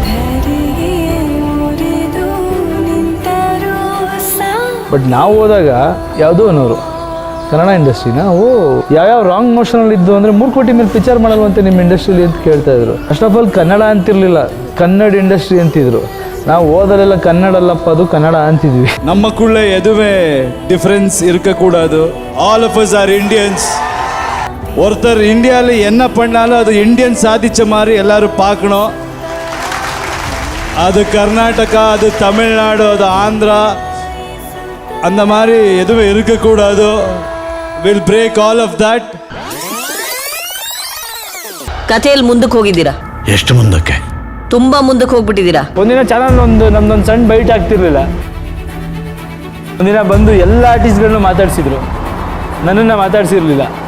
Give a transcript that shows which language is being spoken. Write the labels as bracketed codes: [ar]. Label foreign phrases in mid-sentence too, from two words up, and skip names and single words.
[kn] ಬಟ್ ನಾವು ಹೋದಾಗ ಯಾವುದೋ ಅನ್ನೋರು ಕನ್ನಡ ಇಂಡಸ್ಟ್ರಿನ ಯಾವ್ಯಾವ ರಾಂಗ್ ಮೋಷನಲ್ಲಿ ಇದ್ದು ಅಂದರೆ 3 ಕೋಟಿ ಮೇಲೆ ಪಿಕ್ಚರ್ ಮಾಡಲ್ವಂತೆ ನಿಮ್ಮ ಇಂಡಸ್ಟ್ರಿಲಿ ಅಂತ ಕೇಳ್ತಾ ಇದ್ರು. [en] first of all [kn] ಕನ್ನಡ ಅಂತಿರಲಿಲ್ಲ, ಕನ್ನಡ ಇಂಡಸ್ಟ್ರಿ ಅಂತಿದ್ರು. ನಾವು ಓದಲೆಲ್ಲ ಕನ್ನಡ ಅಲ್ಲಪ್ಪ, ಅದು ಕನ್ನಡ ಅಂತಿದ್ವಿ. [ta] நமக்குள்ள எதுவே டிஃப்ரென்ஸ் இருக்கக்கூடாது. [en] All of us are Indians. [ta] ஒருத்தர் இந்தியாவில் என்ன பண்ணாலும் அது இந்தியன் சாதிச்ச மாதிரி எல்லாரும் பார்க்கணும். அது கர்நாடகா, அது தமிழ்நாடு, அது ஆந்திரா, அந்த மாதிரி எதுவும் இருக்கக்கூடாது. [en] வில் break all of that. [kn] ಕಥೆಯಲ್ಲಿ ಮುಂದಕ್ಕೆ ಹೋಗಿದ್ದೀರಾ? ಎಷ್ಟು ಮುಂದಕ್ಕೆ? ತುಂಬಾ ಮುಂದಕ್ಕೆ ಹೋಗ್ಬಿಟ್ಟಿದ್ದೀರಾ. ಒಂದಿನ ಚಾನಲ್ ನಮ್ದೊಂದು ಸಣ್ಣ ಬೈಟ್ ಆಗ್ತಿರ್ಲಿಲ್ಲ. ಒಂದಿನ ಬಂದು ಎಲ್ಲ ಆರ್ಟಿಸ್ಟ್ಗಳನ್ನ ಮಾತಾಡ್ಸಿದ್ರು, ನನ್ನನ್ನು ಮಾತಾಡ್ಸಿರ್ಲಿಲ್ಲ.